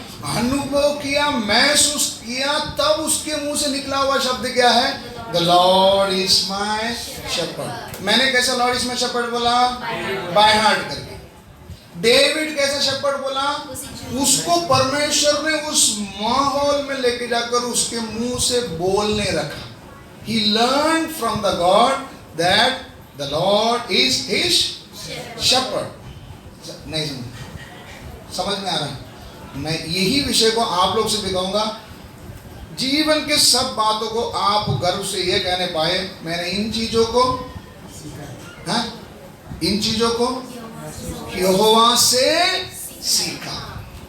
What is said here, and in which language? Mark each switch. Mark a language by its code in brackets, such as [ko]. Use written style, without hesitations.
[hi] अनुभव किया, महसूस किया। तब उसके मुंह से निकला हुआ शब्द क्या है? [en] The Lord is my shepherd. [hi] मैंने कैसा [en] Lord is my shepherd [hi] बोला? बाय हार्ट करके। डेविड कैसा शेपर्ड बोला? उसको परमेश्वर ने उस माहौल में लेके जाकर उसके मुंह से बोलने रखा। [en] He learned from the God that the Lord is his shepherd। [hi] नहीं समझ में आ रहा है? मैं यही विषय को आप लोग से दिखाऊंगा। जीवन के सब बातों को आप गर्व से ये कहने पाए, मैंने इन चीजों को, हाँ, इन चीजों को यहोवा से सीखा।